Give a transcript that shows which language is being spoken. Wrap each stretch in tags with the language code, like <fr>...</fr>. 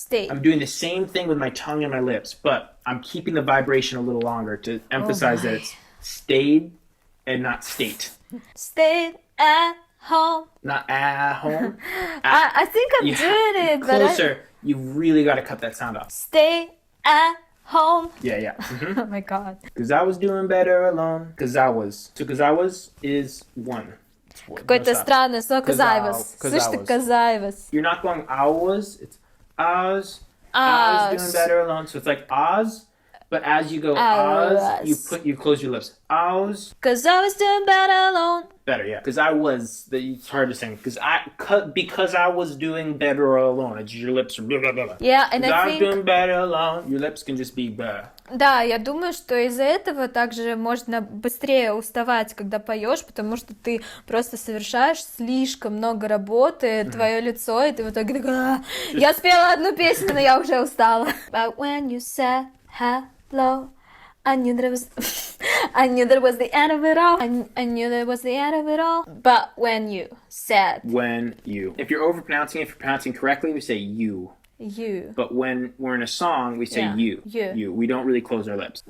<en>I'm doing the same thing with my tongue and my lips, but I'm keeping the vibration a little longer to emphasize that it's stayed and not state. Stayed at home. Not at home. I think I'm doing it, but closer. You really got to cut that sound off. Stay at home. Yeah. Oh my god. Cause I was doing better alone. Cause I was. So cause I was is one.</en> <ru>Какое-то странное слово казаевас. Слышь ты, казаевас.</ru> <en>You're not going I was. It's Oz. I was doing better alone. So it's like Oz. But as you go Oz, you close your lips. Oz. Cause I was doing better alone. Better, yeah. Because I was. It's hard to sing. Because I was doing better alone. It's your lips. Blah, blah, blah. Yeah, and I think. I was doing better alone. Your lips can just be blah.</en> <ru>Да, я думаю, что из-за этого также можно быстрее уставать, когда поешь, потому что ты просто совершаешь слишком много работы, твое лицо, и ты в итоге такой, я спела одну песню, но я уже устала.</ru> <en>But when you said hello, I knew there was the end of it all. I knew there was the end of it all. But when you said. If you're overpronouncing it, if you're pronouncing correctly, we say you. You. But when we're in a song, we say you. We don't really close our lips.</en>